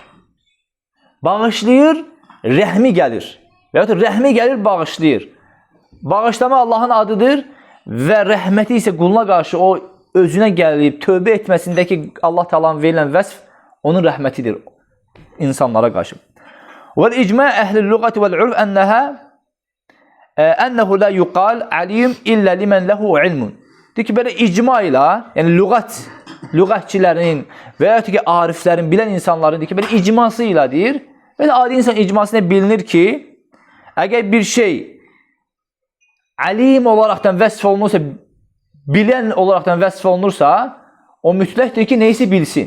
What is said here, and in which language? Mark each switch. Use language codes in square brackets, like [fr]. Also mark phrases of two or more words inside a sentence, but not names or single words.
[az] Bağışlayır, rəhmi gəlir. Və ya rəhmi gəlir, bağışlayır. Bağışlama Allahın adıdır və rəhməti isə quluna qarşı o özünə gəlib, tövbə etməsindəki Allah Taala'nın verilən vəsf onun rəhmətidir insanlara qarşı. [ar] وَالْاِجْمَاء أَهْلِ اللُّغَةِ وَالْعُرْفِ أَنَّهُ لَا يُقَالْ عَلِيمٌ إِلَّا لِمَنْ لَهُ عِلْمٌ. [az] Deyir ki, belə icma ilə, yəni lüğətçilərin və ya ki, ariflərin, bilən insanların deyir ki, belə icması ilə deyir. Belə adi insan icmasına bilinir ki, əgər bir şey alim olaraqdan vəsf olunursa, bilən olaraqdan vəsf olunursa, o mütləqdir ki, neyisi bilsin.